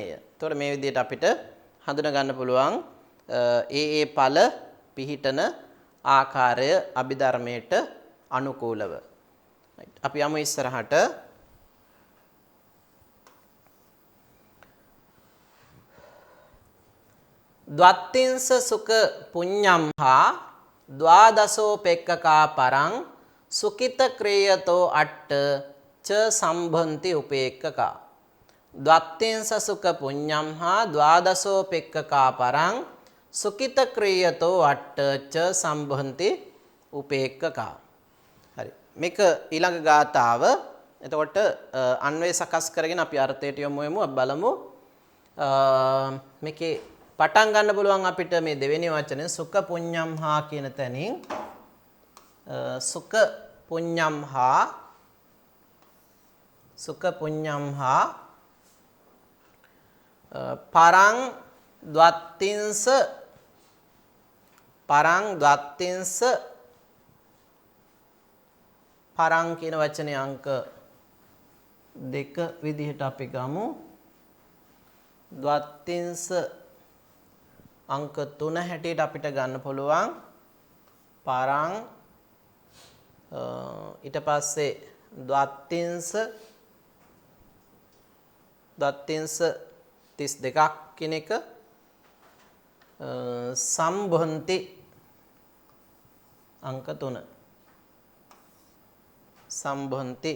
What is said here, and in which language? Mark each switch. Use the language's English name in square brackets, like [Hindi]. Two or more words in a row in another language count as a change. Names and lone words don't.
[Sinhala] එතකොට මේ විදිහට අපිට හඳුනා ගන්න පුළුවන් ඒ ඵල පිහිටන ආකාරය අභිධර්මයට අනුකූලව. අපි යමු ඉස්සරහට. [Pali] ද්වත්තිංස සුඛ පුඤ්ඤම් හා ද්වාදසෝපෙක්ඛකා පරං සුකිත ක්‍රේයතෝ අට්ඨ ච සම්භන්ති උපේක්ඛකා. ද්වත්තිංස සුඛ පුඤ්ඤම් හා ද්වාදසෝපෙක්ඛකා පරං සුකිත ක්‍රේයතෝ අට්ඨ ච සම්භන්ති උපේක්ඛකා. [Sinhala] හරි. මේක ඊළඟ ගාථාව. එතකොට අන්වය සකස් කරගෙන අපි අර්ථයට යමු බලමු. මේකේ පටන් ගන්න පුළුවන් අපිට මේ දෙවෙනි වචනේ [Pali] සුඛ පුඤ්ඤම් හා [Sinhala] කියන තැනින් [Pali] සුඛ පුඤ්ඤම් හා පරං ද්වත්තිංස පරං [Sinhala] කියන වචනේ අංක 2 විදිහට අපි ගමු. ද්වත්තිංස අංක 3 හැටියට අපිට ගන්න පුළුවන්. පරං ඊට පස්සේ ද්වත්තිංස 32ක් කියන එක සම්භන්ති අංක 3 සම්භන්ති.